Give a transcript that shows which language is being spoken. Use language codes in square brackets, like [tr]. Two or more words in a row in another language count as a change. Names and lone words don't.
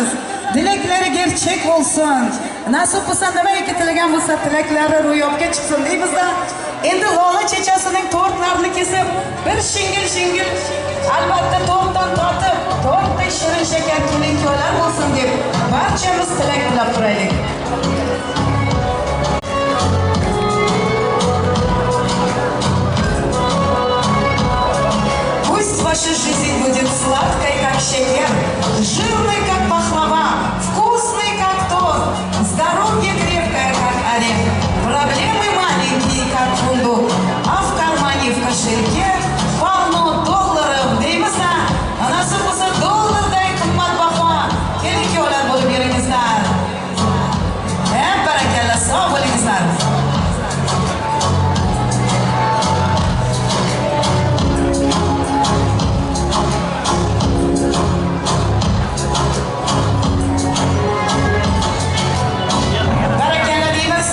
[uz] Dilaklari gerchak bo'lsin. Nasib bo'lsa nimaiki tilagan bo'lsa tilaklari ro'yobga chiqsin deymizda. Endi Lola chechasining tortlarini kesib, bir shingil albatta to'rtdan tortib, to'rtdek shirin shakar kelinkolar bo'lsin deb barchamiz tilak tilab turaylik. [ru] Пусть ваша жизнь будет сладкой, как шекер, жирной, как пахлава, вкусной, как торт, здоровье крепкое, как орех, проблемы маленькие, как фундук, а в кармане, в кошельке полно долларов. [uz] Деймizda, nasib bo'lsa dollarday qimmatbaho kelinkolar bo'lib beringizlar. Barakalla, sog' bo'lingizlar. Barakalla deymiz.